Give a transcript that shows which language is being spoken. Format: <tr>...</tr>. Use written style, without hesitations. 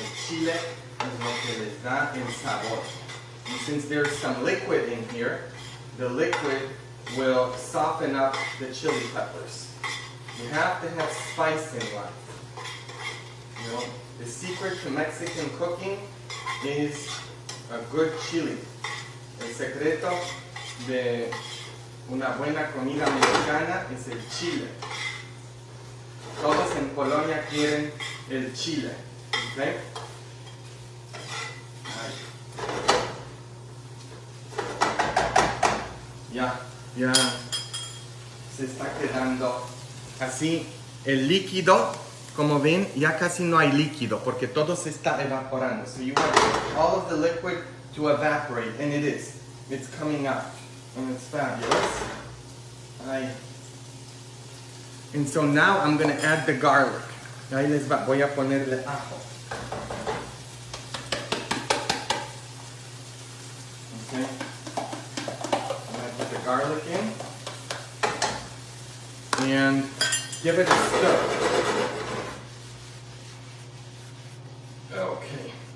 <es>El chile es lo que les da el sabor.</es> <en>And since there's some liquid in here, the liquid will soften up the chili peppers. You have to have spice in life. You know, the secret to Mexican cooking is a good chili.</en> <es>El secreto de una buena comida mexicana es el chile. Todos en Polonia quieren el chile. ¿Okay? Ya se está quedando así el líquido. Como ven, ya casi no hay líquido porque todo se está evaporando.</es> <en>So you want all of the liquid to evaporate, and it is. It's coming out, and it's fabulous. And so now I'm going to add the garlic.</en> <es>Ahí les va, voy a ponerle ajo. Okay.</es> <en>I'm going to put the garlic in and give it a stir. Okay.</en>